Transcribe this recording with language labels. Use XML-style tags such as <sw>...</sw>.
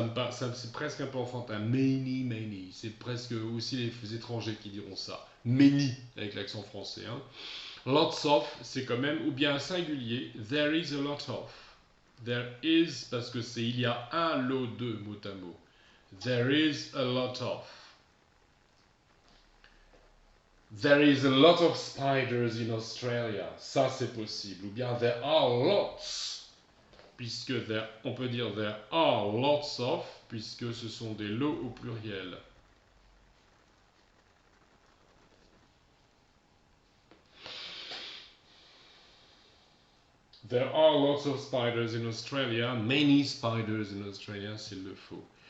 <fr>c'est presque un peu enfantin.</fr> <en>Many, many.</en> <fr>C'est presque aussi les étrangers qui diront ça. Many, avec l'accent français. Hein.</fr> <en>Lots of,</en> <fr>c'est quand même, ou bien un singulier.</fr> <en>There is a lot of. There is,</en> <fr>parce que c'est il y a un lot de, mot à mot.</fr> <en>There is a lot of. There is a lot of spiders in Australia.</en> <fr>Ça, c'est possible. Ou bien</fr> <en>there are lots.</en> <fr>Puisque on peut dire</fr> <en>there are lots of,</en> <fr>puisque ce sont des lots au pluriel.</fr> <en>There are lots of spiders in Australia, many spiders in Australia</en> <fr>s'il le faut.</fr>